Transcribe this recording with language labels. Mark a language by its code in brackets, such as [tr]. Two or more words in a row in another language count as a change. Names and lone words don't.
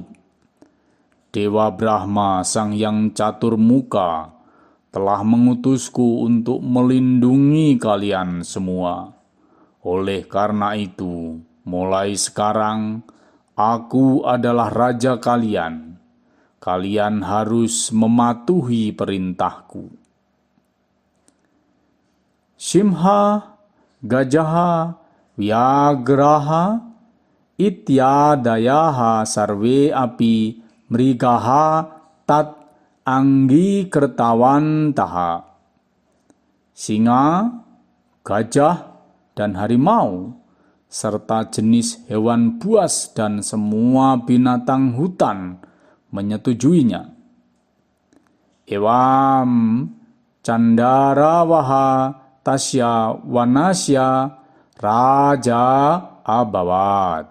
[id] Dewa Brahma Sang Yang Caturmuka telah mengutusku untuk melindungi kalian semua. Oleh karena itu, mulai sekarang, aku adalah raja kalian. Kalian harus mematuhi perintahku. [sa] Simha, Gajaha, Vyagraha, Ityadayaha sarve api mrigaha tat anggi kertawantaha. [id] Singa, gajah, dan harimau, serta jenis hewan buas dan semua binatang hutan menyetujuinya. [sa] Ewam Candarawaha tasya wanasya raja abawat.